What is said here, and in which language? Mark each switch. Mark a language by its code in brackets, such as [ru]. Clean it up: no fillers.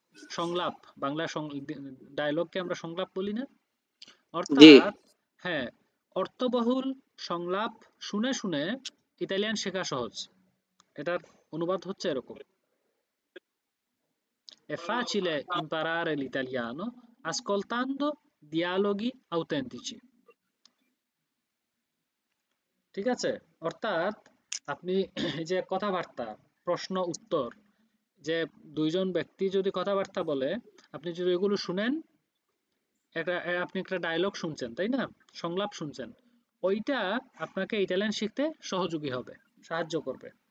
[bn] সংলাপ, বাংলা ডায়লগকে আমরা সংলাপ বলি না? অর্থাৎ হ্যাঁ, অর্থবহুল সংলাপ শুনে শুনে ইতালিয়ান শেখা সহজ। এটার অনুবাদ হচ্ছে এরকম। [it] È facile imparare l'italiano ascoltando dialoghi autentici. [bn] ঠিক আছে? অর্থাৎ আপনি যে কথাবার্তা, প্রশ্ন উত্তর, যে দুইজন ব্যক্তি যদি কথাবার্তা বলে, আপনি যদি এগুলো শুনেন, আপনি একটা ডায়লগ শুনছেন, তাই না? সংলাপ শুনছেন, ওইটা আপনাকে ইতালিয়ান শিখতে সহযোগী হবে, সাহায্য করবে।